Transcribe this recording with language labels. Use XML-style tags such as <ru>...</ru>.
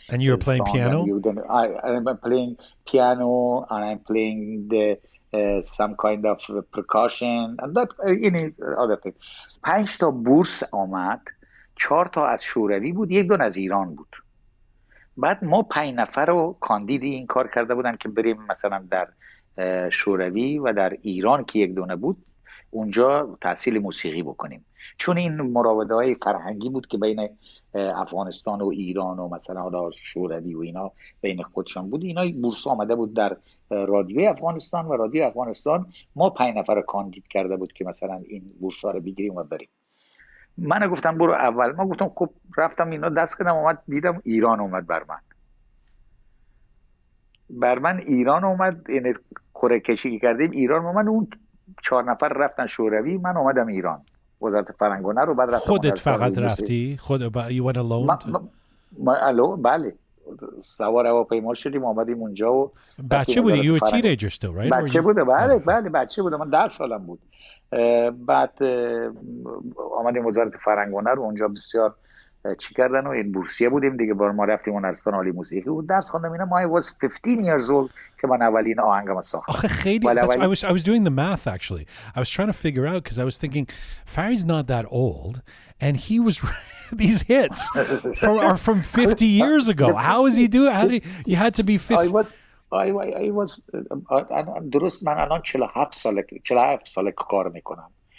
<en>And you were playing piano? I'm playing piano, and I'm playing some kind of percussion and that any other thing.</en> <fa>5 تا بورس آمد، 4 تا از شوروی بود، 1 دونه از ایران بود. بعد ما 5 نفر رو کاندید این کار کرده بودن که بریم مثلا در شوروی و در ایران که 1 دونه بود اونجا تحصیل موسیقی بکنیم، چون این مراوده های فرهنگی بود که بین افغانستان و ایران و مثلا حالا شوروی و اینا بین خودشان بود. اینا بورس آمده بود در رادیوی افغانستان و رادیو افغانستان ما 5 نفر کاندید کرده بود که مثلا این بورس ها رو بگیریم و بریم. من گفتم برو اول. ما گفتم خب رفتم اینا دست کردم، اومد دیدم ایران اومد بر من ایران اومد، این کره کشی کردیم ایران اومد. اون 4 نفر رفتن شوروی، من اومدم ایران وزارت فرهنگونه رو. بعد رفتم خودت فقط رفتی؟</fa> <en>you went alone?</en> <fa>بله، سوار هواپیما شدیم اومدیم اونجا و بچه بودی؟</fa> <en>you were a teenager still, right?</en> <fa>بچه بوده، بله بچه بوده، من 10 سالم بود. بعد آمدیم وزارت فرهنگونه رو، اونجا بسیار چی کردن و این بورسیه بودیم دیگه، بار ما رفتیم هنرستان عالی موسیقی و درس خواندم اینا. ما</fa> <en>was 15 years old</en> <fa>که من اولین آهنگم ساختم. آخه خیلی</fa> <en>I was doing the math actually. I was trying to figure out because I was thinking Farid's not that old and he was these hits are from 50 years ago. How is he doing? How did you had to be 50? I was</en> <fa>درست من الان 47 ساله که کار میکنم.</fa>